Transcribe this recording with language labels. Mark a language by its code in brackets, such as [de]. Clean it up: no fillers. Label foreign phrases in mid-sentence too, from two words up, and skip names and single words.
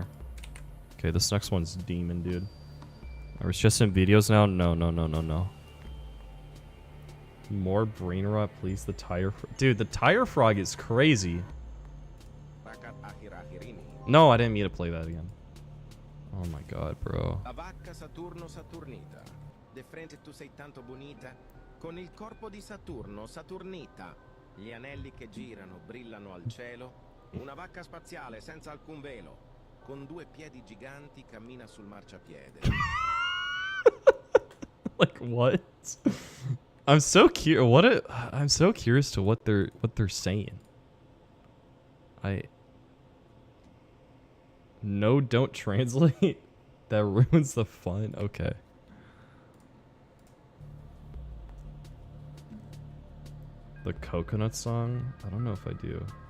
[en] Okay, this next one's Demon, dude. Are we just in videos now? No. More brain rot, please. The tire... Dude, the tire frog is crazy. No, I didn't mean to play that again. Oh my god, bro. [it] De frente tu sei tanto bonita, con il corpo di Saturno, Saturnita. Gli anelli che girano brillano al cielo. Una vacca spaziale senza alcun velo, con 2 piedi giganti, cammina sul marciapiede. [en] Like what? I'm so I'm so curious to what they're saying. No, don't translate. That ruins the fun. Okay. The coconut song? I don't know if I do.